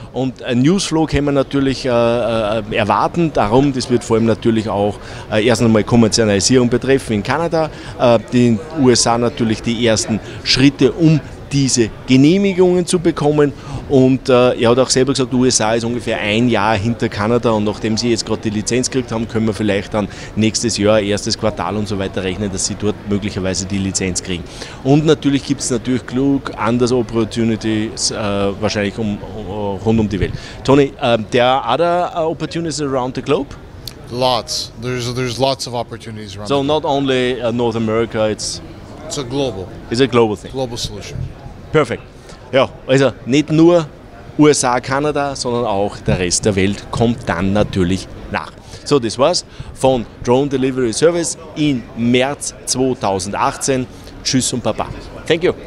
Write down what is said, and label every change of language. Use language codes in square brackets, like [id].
[de] Und ein Newsflow kann man natürlich erwarten, darum, das wird vor allem natürlich auch erst einmal Kommerzialisierung betreffen in Kanada, den USA natürlich die ersten Schritte, um diese Genehmigungen zu bekommen, und er hat auch selber gesagt, USA ist ungefähr ein Jahr hinter Kanada, und nachdem sie jetzt gerade die Lizenz gekriegt haben, können wir vielleicht dann nächstes Jahr, erstes Quartal und so weiter rechnen, dass sie dort möglicherweise die Lizenz kriegen. Und natürlich gibt es natürlich klug andere Opportunities, wahrscheinlich rund um die Welt. [en] Tony, there are other opportunities around the globe? Lots. There's lots of opportunities around. So not only North America, it's a global thing. Global solution. [de] Perfekt. Ja, also nicht nur USA, Kanada, sondern auch der Rest der Welt kommt dann natürlich nach. So, das war's von Drone Delivery Service im März 2018. Tschüss und Baba. [en] Thank you.